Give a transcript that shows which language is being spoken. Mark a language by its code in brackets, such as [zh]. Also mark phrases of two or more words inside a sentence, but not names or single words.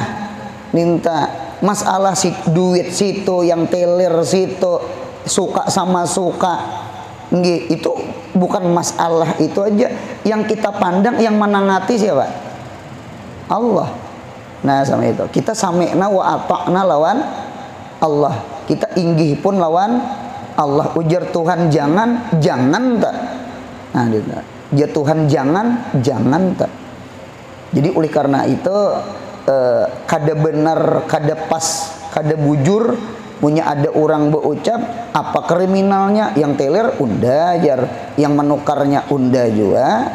[bjn] Minta masalah si duit situ, yang teler situ, suka sama suka, nggih, itu bukan masalah itu aja. [id] Yang kita pandang, yang menangati siapa? [bjn] Allah. Nah, sama itu kita [ar] سمعنا وأطعنا [bjn] lawan Allah, kita inggih pun lawan Allah. [id] Ujar Tuhan jangan tak. Nah, ya Tuhan jangan tak. [bjn] Jadi oleh karena itu kada benar, kada pas, kada bujur punya ada orang berucap apa kriminalnya, yang teler unda jar, yang menukarnya unda juga.